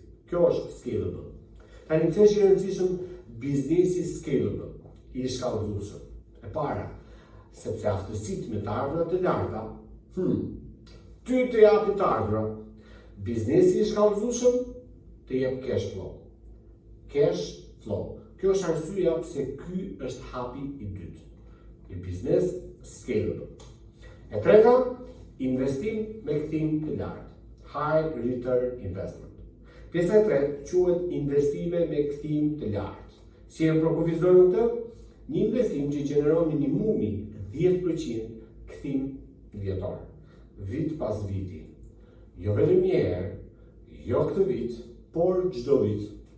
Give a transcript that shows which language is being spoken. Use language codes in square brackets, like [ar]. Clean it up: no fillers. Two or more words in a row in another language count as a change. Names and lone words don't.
[sq] Kjo është scalable. Tani pse është i rëndësishëm biznesi scalable, i shkallëzueshëm? E para, sepse aftësitë me të ardhurat e larta, ty të japin të ardhura. Biznesi i shkallëzueshëm të jep [en] cash flow. Cash flow. [sq] Kjo është arsyeja pse ky është hapi i dytë. I biznes scalable. E treta, investim me kthim të lartë. [en] High return investment. [sq] Pjesa e tretë quhet investime me kthim të lartë. Si e përkufizojmë këtë? Një investim që gjeneron minimumi 10% kthim vjetor, vit pas viti. Jo vetëm një herë, jo këtë vit, por çdo vit.